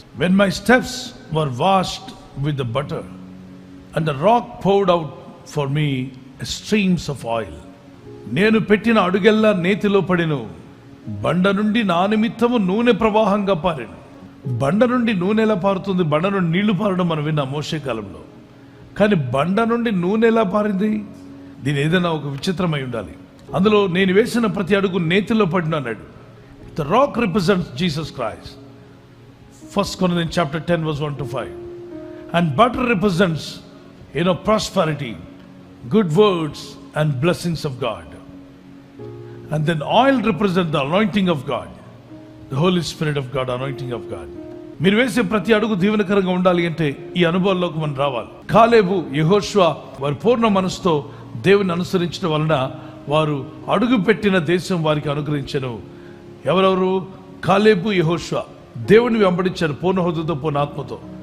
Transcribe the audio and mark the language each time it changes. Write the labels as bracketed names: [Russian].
[English] When my steps were washed with the butter and the rock poured out for me streams of oil. [Telugu] నేను పెట్టిన అడుగెల్లా నేతిలో పడెను, బండ నుండి నా నిమిత్తము నూనె ప్రవాహంగా పారెను. బండ నుండి నూనె ఎలా పారుతుంది? బండ నుండి నీళ్లు పారడం మనం విన్నాం మోషే కాలంలో. కానీ బండ నుండి నూనె ఎలా పారింది? దీని ఏదైనా ఒక విచిత్రమై ఉండాలి. అందులో నేను వేసిన ప్రతి అడుగు నేతిలో పడిన అన్నాడు. [English] The rock represents Jesus Christ. 1 Corinthians chapter 10 verse 1 to 5. And butter represents prosperity, good words and blessings of God. And then oil represents the anointing of God, the Holy Spirit of God, anointing of God. [Telugu] మీరు వేసే ప్రతి అడుగు దీవెనకరంగా ఉండాలి అంటే ఈ అనుభవాల్లోకి మనం రావాలి. కాలేబు, యెహోషువ వారి పూర్ణ మనసుతో దేవుని అనుసరించడం వలన వారు అడుగు పెట్టిన దేశం వారికి అనుగ్రహించెను. ఎవరెవరు? కాలేబు, యెహోషువ దేవుని వెంబడించారు పూర్ణ హృదయంతో, పూర్ణ ఆత్మతో.